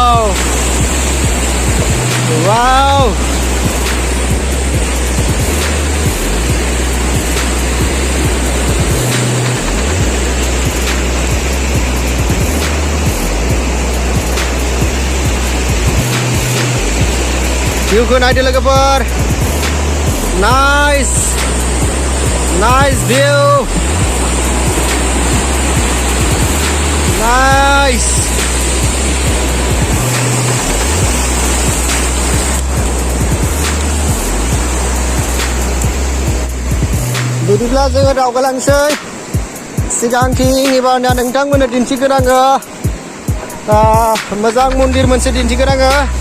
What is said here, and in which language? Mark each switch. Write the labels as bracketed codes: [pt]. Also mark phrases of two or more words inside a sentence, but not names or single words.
[brx] वाव view ko naida logofor [en] nice view nice [brx] बिदिब्ला जोङो दावगालांसै सिगांथिं एबारना नोंथांमोननो दिन्थिगोन आङो मोजां मन्दिर मोनसे दिन्थिगोन आङो